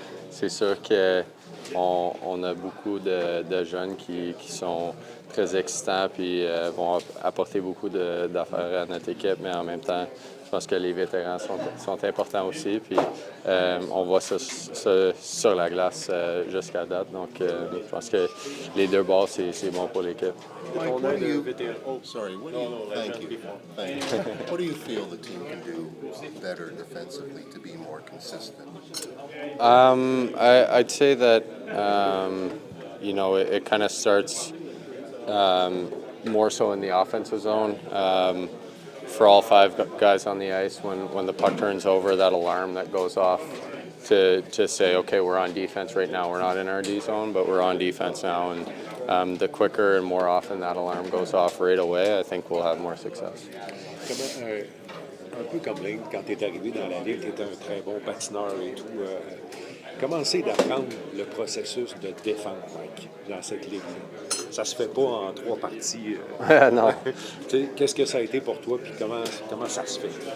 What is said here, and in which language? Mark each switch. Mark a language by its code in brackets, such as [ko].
[fr] C'est sûr qu'on a beaucoup de jeunes qui sont très excitants et vont apporter beaucoup d'affaires à notre équipe, mais en même temps, je pense que les vétérans sont importants aussi. Puis on voit ça sur la glace jusqu'à date. Donc, je pense que les deux bords, c'est bon pour l'équipe. [en] Mike, what do you? Sorry. What do you? Thank you. Thank you. What do you feel the team can do better defensively to be more consistent? I'd say that it kind of starts more so in the offensive zone. For all five guys on the ice, when the puck turns over, that alarm that goes off to say, okay, we're on defense right now. We're not in our D zone, but we're on defense now. And the quicker and more often that alarm goes off right away, I think we'll have more success. [fr] Un peu comme Lane, quand tu es arrivé dans la Ligue, tu étais un très bon patineur et tout. Comment c'est d'apprendre le processus de défendre, Mike, dans cette Ligue-là? Ça se fait pas en 3 parties. Non. Qu'est-ce que ça a été pour toi, puis comment ça se fait?